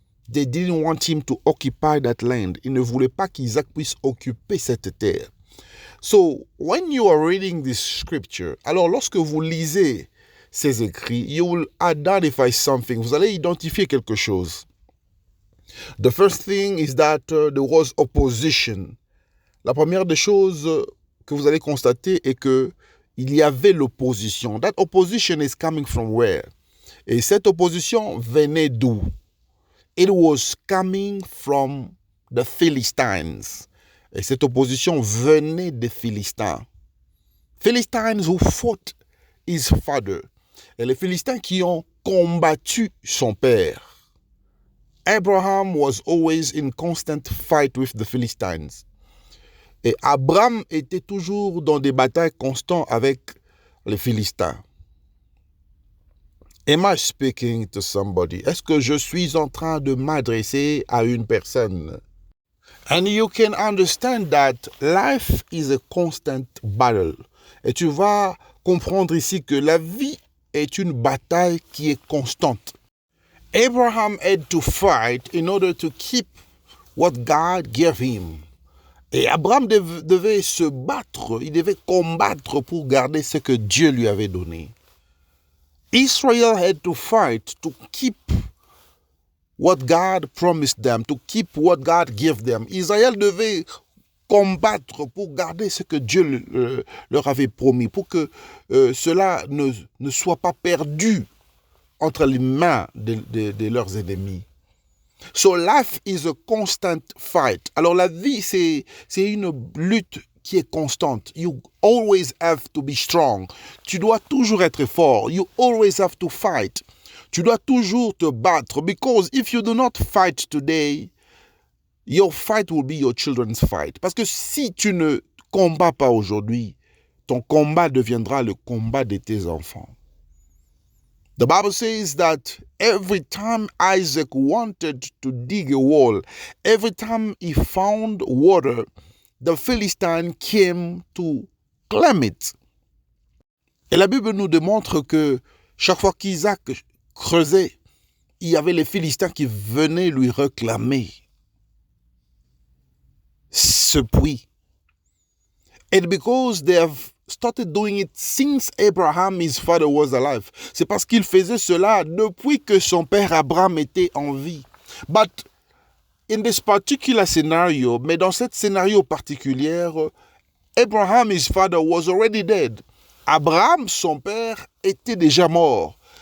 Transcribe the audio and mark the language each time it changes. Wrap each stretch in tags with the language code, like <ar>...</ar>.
<en>They didn't want him to occupy that land.</en> <fr>Ils ne voulaient pas qu'Isaac puisse occuper cette terre.</fr> <en>So, when you are reading this scripture,</en> <fr>alors lorsque vous lisez ces écrits,</fr> <en>you will identify something.</en> <fr>Vous allez identifier quelque chose.</fr> <en>The first thing is that there was opposition.</en> <fr>La première des choses que vous allez constater est que il y avait l'opposition.</fr> <en>That opposition is coming from where?</en> <fr>Et cette opposition venait d'où?</fr> <en>It was coming from the Philistines.</en> <fr>Et cette opposition venait des Philistins.</fr> <en>Philistines who fought his father.</en> <fr>Et les Philistins qui ont combattu son père.</fr> <en>Abraham was always in constant fight with the Philistines.</en> <fr>Et Abraham était toujours dans des batailles constantes avec les Philistins.</fr> <en>Am I speaking to somebody?</en> <fr>Est-ce que je suis en train de m'adresser à une personne?</fr> <en>And you can understand that life is a constant battle.</en> <fr>Et tu vas comprendre ici que la vie est une bataille qui est constante.</fr> <en>Abraham had to fight in order to keep what God gave him.</en> <fr>Et Abraham devait se battre, il devait combattre pour garder ce que Dieu lui avait donné.</fr> <en>Israel had to fight to keep what God promised them, to keep what God gave them.</en> <fr>Israël devait combattre pour garder ce que Dieu leur avait promis, pour que cela ne soit pas perdu entre les mains de leurs ennemis.</fr> <en>So life is a constant fight.</en> <fr>Alors la vie, c'est une lutte qui est constante.</fr> <en>You always have to be strong.</en> <fr>Tu dois toujours être fort.</fr> <en>You always have to fight.</en> <fr>Tu dois toujours te battre.</fr> <en>Because if you do not fight today, your fight will be your children's fight.</en> <fr>Parce que si tu ne combats pas aujourd'hui, ton combat deviendra le combat de tes enfants.</fr> <en>The Bible says that every time Isaac wanted to dig a wall, every time he found water, the Philistine came to claim it.</en> <fr>Et la Bible nous démontre que chaque fois qu'Isaac creusait, il y avait les Philistins qui venaient lui réclamer ce puits.</fr> <en>And because they have started doing it since Abraham, his father, was alive.</en> <fr>C'est parce qu'il faisait cela depuis que son père Abraham était en vie.</fr> <en>But in this particular scenario,</en> <fr>mais dans cet scénario particulier,</fr> <en>Abraham, his father, was already dead.</en> <fr>Abraham, son père, était déjà mort.</fr>